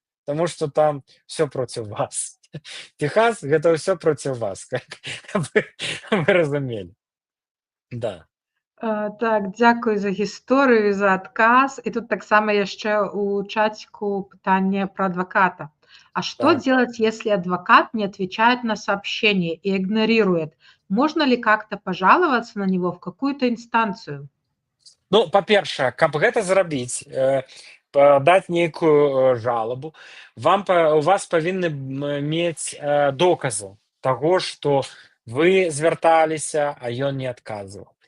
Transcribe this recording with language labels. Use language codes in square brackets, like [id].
[be] Таму што там все проціў вас. Техас — гэта ўсё проціў вас, вы разумелі. Да. Так, дзякую за гісторыю, за адказ. І тут таксама яшчэ у чатику пытанне про адвоката. [ru] А что Так. делать, если адвокат не отвечает на сообщение и игнорирует? Можно ли как-то пожаловаться на него в какую-то инстанцию? [be] Ну, па-першае, каб гэта зрабіць, даць нейкую жалобу, у вас павінны мець доказы таго, што вы звярталіся, а ён не адказваў.